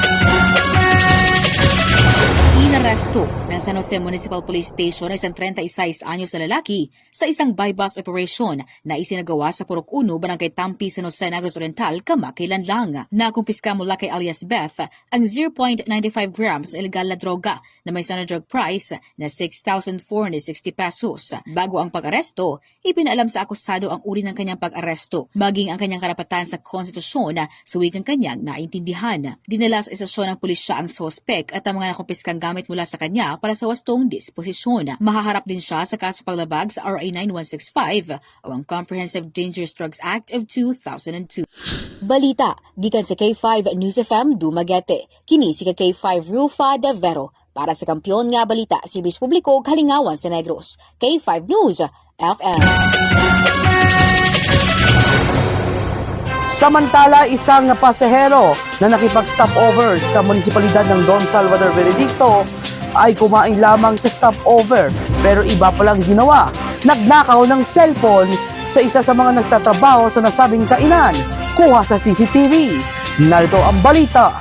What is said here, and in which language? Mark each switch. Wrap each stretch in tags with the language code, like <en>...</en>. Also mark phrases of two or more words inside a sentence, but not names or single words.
<tl>Inaresto ng San Jose Municipal Police Station ay isang 36 anyos na lalaki sa isang</tl> <en>buy-bust operation</en> <tl>na isinagawa sa Purok 1, Barangay Tampi, San Jose, Negros Oriental, kamakailan lang. Nakumpiska mula kay alias Beth ang 0.95 grams illegal na droga na may</tl> <en>standard drug price</en> <tl>na 6,460 pesos. Bago ang pag-aresto, ipinaalam sa akusado ang uri ng kanyang pag-aresto, maging ang kanyang karapatan sa konstitusyon sa wikang kanyang naintindihan. Dinala sa istasyon ng pulisya ang sospek at ang mga nakumpiskang gamit mula sa kanya para sa wastong disposisyon. Mahaharap din siya sa kaso paglabag sa RA 9165 o ang Comprehensive Dangerous Drugs Act of 2002.</tl> <ceb>Balita gikan sa K5 News FM Dumaguete. Kini si K5 Rufa de Vero para sa Kampiyon nga Balita, Serbisyo Publiko Kalingawan sa Negros. K5 News FM.</ceb> <tl>Samantala, isang pasahero na nakipag-stopover sa munisipalidad ng Don Salvador Benedicto ay kumain lamang sa stopover pero iba palang ginawa. Nagnakaw ng cellphone sa isa sa mga nagtatrabaho sa nasabing kainan. Kuha sa CCTV. Narito ang balita.</tl>